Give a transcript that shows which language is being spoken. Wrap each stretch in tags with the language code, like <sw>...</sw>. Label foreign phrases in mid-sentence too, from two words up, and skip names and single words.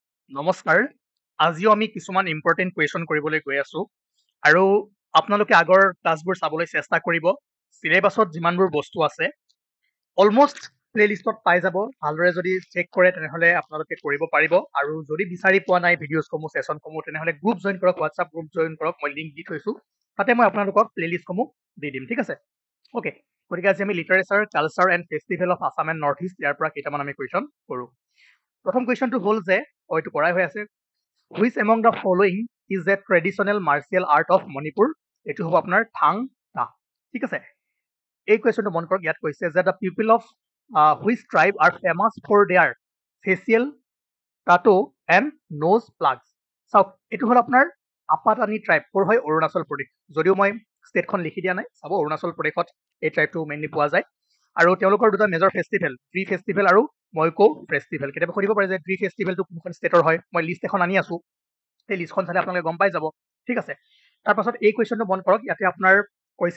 <as>নমস্কাৰ আজিও আমি কিছুমান</as> <en>important question</en> <as>কৰিবলৈ গৈ আছো আৰু আপোনালোকে আগৰ ক্লাছবোৰ চাবলৈ চেষ্টা কৰিব চিলেবাছত যিমানবোৰ বস্তু আছে অলমোষ্ট প্লেলিষ্টত পাই যাব ভালদৰে যদি চেক কৰে তেনেহ'লে আপোনালোকে কৰিব পাৰিব আৰু যদি বিচাৰি পোৱা নাই ভিডিঅ'ছসমূহ ছেশ্যনসমূহ তেনেহ'লে</as> <en>group join</en> <as>কৰক</as> <en>WhatsApp group join</en> <as>কৰক মই লিংক দি থৈছো তাতে মই আপোনালোকক প্লেলিষ্টসমূহ দি দিম ঠিক আছে অ'কে গতিকে আজি আমি</as> <en>literature culture and festival of Assam and North East</en> <as>ইয়াৰ পৰা কেইটামান আমি কুৱেশ্যন কৰোঁ প্ৰথম কুৱেশ্যনটো হ'ল যে হয়তো কৰাই হৈ আছে</as> <en>which among the following is a traditional martial art of Manipur</en> <as>এইটো হ'ব আপোনাৰ থাং টা ঠিক আছে এই কুৱেশ্যনটো মন কৰক ইয়াত কৈছে যে</as> <en>the people of which tribe are famous for their facial tattoo and nose plugs</en> <as>চাওক এইটো হ'ল আপোনাৰ আপাটানি ট্ৰাইব ক'ৰ হয় অৰুণাচল প্ৰদেশ যদিও মই ষ্টেটখন লিখি দিয়া নাই চাব অৰুণাচল প্ৰদেশত এই ট্ৰাইবটো মেইনলি পোৱা যায় আৰু তেওঁলোকৰ দুটা</as> <en>major festival tree festival</en> <as>আৰু মইকো ফেষ্টিভেল কেতিয়াবা সুধিব পাৰে যে</as> <en>tree festival</en> <as>কোনখন ষ্টেটৰ হয় মই লিষ্ট এখন আনি আছো সেই লিষ্টখন চালে আপোনালোকে গম পাই যাব ঠিক আছে তাৰপাছত এই কুৱেশ্যনটো মন কৰক ইয়াতে আপোনাৰ কৈছে</as>